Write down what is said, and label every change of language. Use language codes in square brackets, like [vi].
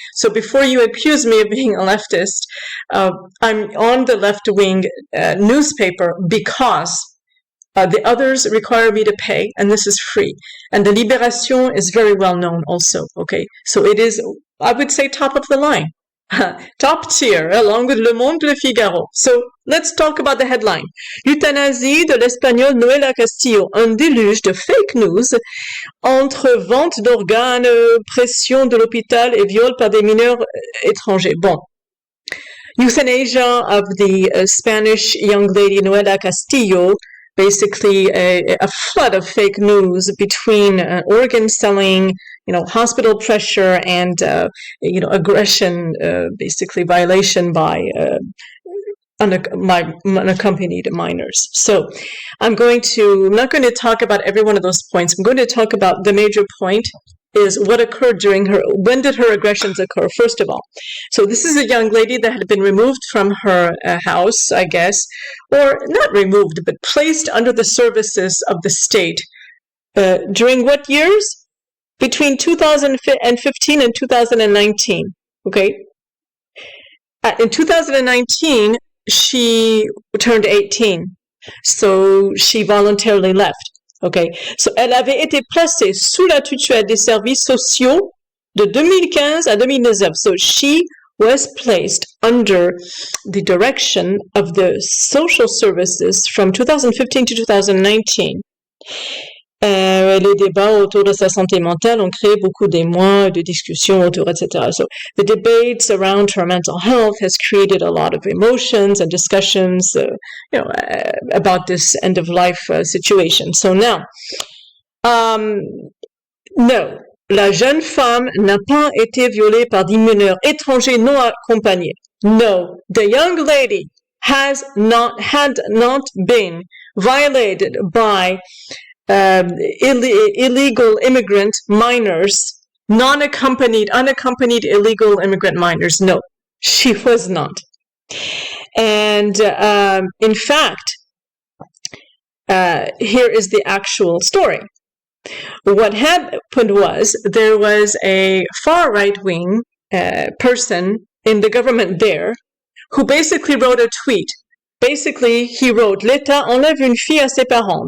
[en] So before you accuse me of being a leftist, I'm on the left-wing newspaper because the others require me to pay, and this is free. And the Libération is very well known also, okay? So it is, I would say, top of the line. Top tier, along with Le Monde, Le Figaro. So let's talk about the headline. [fr] Euthanasie de l'espagnole Noelia Castillo, un déluge de fake news entre vente d'organes, pressions de l'hôpital et viols par des mineurs étrangers. Bon. [en] Euthanasia of the Spanish young lady Noelia Castillo, basically a flood of fake news between organ selling, hospital pressure and, aggression, basically violation by unaccompanied minors. So I'm not going to talk about every one of those points. I'm going to talk about the major point is what occurred when did her aggressions occur, first of all. So this is a young lady that had been removed from her house, I guess, or not removed, but placed under the services of the state. During what years? Between 2015 and 2019, okay? In 2019, she turned 18, so she voluntarily left. Okay, so [fr] elle avait été placée sous la tutelle des services sociaux de 2015 à 2019. [en] So she was placed under the direction of the social services from 2015 to 2019. [fr] Les débats autour de sa santé mentale ont créé beaucoup d'émoi, de discussions autour, etc. [en] So the debates around her mental health has created a lot of emotions and discussions, about this end-of-life situation. So now, no, [fr] la jeune femme n'a pas été violée par des mineurs étrangers non accompagnés. [en] No, the young lady had not been violated by illegal immigrant minors, unaccompanied illegal immigrant minors. No, she was not. And in fact, here is the actual story. What happened was there was a far right-wing person in the government there who basically wrote a tweet Basically, he wrote, [fr] l'État enlève une fille à ses parents.